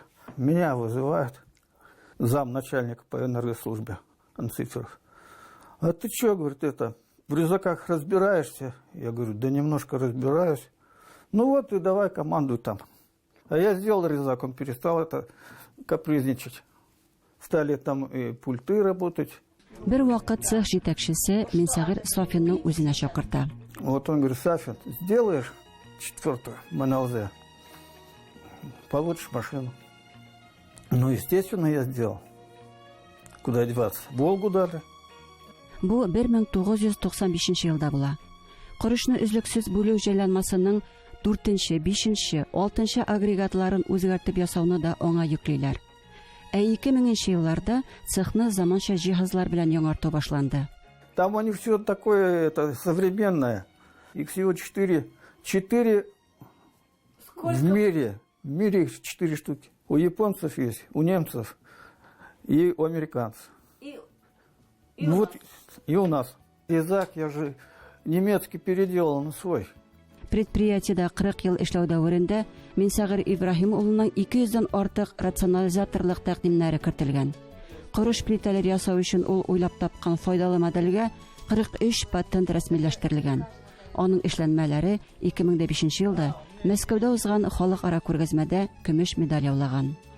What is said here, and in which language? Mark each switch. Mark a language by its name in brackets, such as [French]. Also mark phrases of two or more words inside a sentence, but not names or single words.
[Russian] Меня вызывают замначальника по энергослужбе Анциферов. "А ты что, говорит, это, в резаках разбираешься?" Я говорю: "Да немножко разбираюсь". "Ну вот и давай командуй там". А я сделал резак, он перестал это капризничать. Стали там и пульты работать. [Tatar] Бер вакыт цех җитәкчесе Минсагыр Сафинның үзенә чакырта. [Russian] Вот он говорит: "Сафин, сделаешь 4-ю МНЛЗ, получишь машину". Ну, естественно, я сделал. Куда деваться? Волгу дали. [Tatar] Бу 1995 елда була. Корышны үзлексез бүлү җайланмасының 4-нче, 5-нче, 6-нчы агрегатларын үзгәртеп ясауны да аңа йөклиләр. 2000 елларда цехны заманча җиһазлар белән яңарту башланды. [Russian] Там они все такое это современное. Их всего 4 в мире. В мире их 4 штуки. У японцев есть, у немцев и у американцев. Ну вот и у нас. Резак я же немецкий переделал на свой. [Tatar] Предприятиедә 40 ел эшләү дәверендә Минсагыр Ибраһим улының 200-дән артык рационализаторлык тәкъдимнәре кертелгән. Корыш плитәләр ясау өчен ул уйлап тапкан файдалы модельгә 43 патент рәсмиләштерелгән. Аның эшләнмәләре 2005 елда Мәскәүдә узган халыкара күргәзмәдә көмеш медаль яулаган.